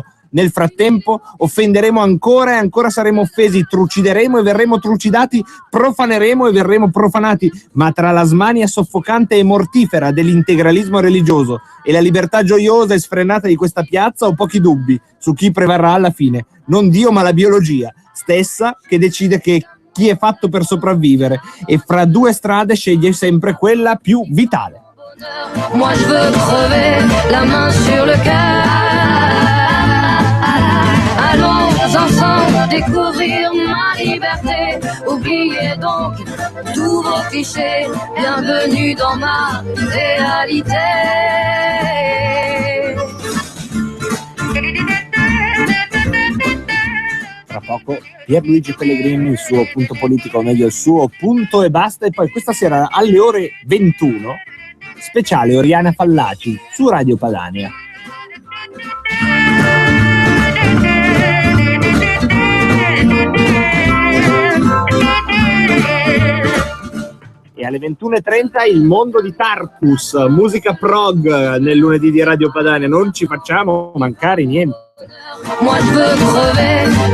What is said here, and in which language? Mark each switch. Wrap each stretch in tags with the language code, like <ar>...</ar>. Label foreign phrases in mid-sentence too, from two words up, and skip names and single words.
<it>Nel frattempo offenderemo ancora e ancora saremo offesi, trucideremo e verremo trucidati, profaneremo e verremo profanati, ma tra la smania soffocante e mortifera dell'integralismo religioso e la libertà gioiosa e sfrenata di questa piazza ho pochi dubbi su chi prevarrà alla fine. Non Dio, ma la biologia stessa, che decide che chi è fatto per sopravvivere, e fra due strade sceglie sempre quella più vitale.</it> <fr>Moi je veux crever la main sur le cœur. Allons ensemble découvrir ma liberté. Oubliez donc tous vos clichés. Bienvenue dans ma réalité.</fr> <it>Tra poco Pierluigi Pellegrini, il suo punto politico, o meglio il suo punto e basta, e poi questa sera alle ore 21 speciale Oriana Fallaci su Radio Padania. E alle 21:30 il mondo di Tarkus, musica prog nel lunedì di Radio Padania. Non ci facciamo mancare niente.</it> <fr>Moi je veux crever</fr>